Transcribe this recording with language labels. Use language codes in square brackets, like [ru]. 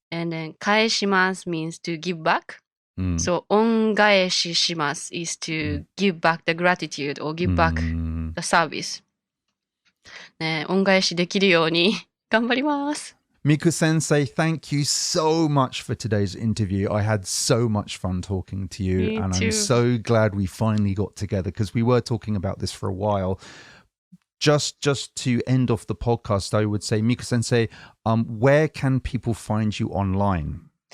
[en] And then 返します means to give back. So 恩返しします is to give back the gratitude or give back the service. [ja] ね、恩返しできるように頑張ります。 [en] Miku Sensei, thank you so much for today's interview. I had so much fun talking to you. Me and too. I'm so glad we finally got together because we were talking about this for a while. Just to end off the podcast, I would say, Miku Sensei, where can people find you online?